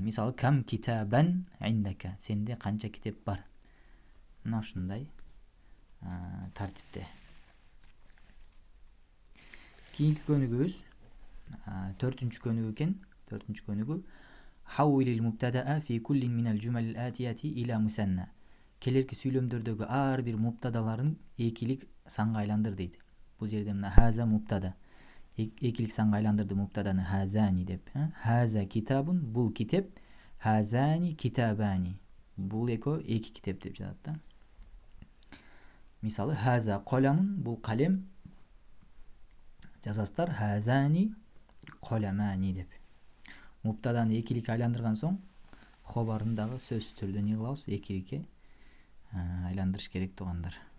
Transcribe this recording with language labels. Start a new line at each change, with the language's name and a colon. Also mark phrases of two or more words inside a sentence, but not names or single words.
Kyrgyz: Мисалы
Arabic: كم كتابًا عندك,
Kyrgyz: сенде канча китеп бар? Мына ушундай тартипте. Кийинки көнүгүүбүз төртүнчү көнүгүү экен. Төртүнчү көнүгүү:
Arabic: حوّل المبتدأ في كلٍّ من الجمل الآتية إلى مثنى.
Kyrgyz: Келерки сүйлөмдөрдөгү ар бир мубтадаларын экилик санга айландыр дейт. Бул жерде мына хаза мубтада. Экилик санга айландырды мубтаданы хазани деп.
Arabic: هذا كتاب,
Kyrgyz: бул китеп.
Arabic: هذان كتابان,
Kyrgyz: бул экөө эки китеп деп жатат да. Мисалы
Arabic: هذا قلم,
Kyrgyz: бул калем. Жазасыздар
Arabic: هذان قلمان
Kyrgyz: деп. Мубтаданы экиликке айландырган соң хобарын дагы сөзсүз түрдө эмне кылабыз, экиликке айландырыш керек туугандар.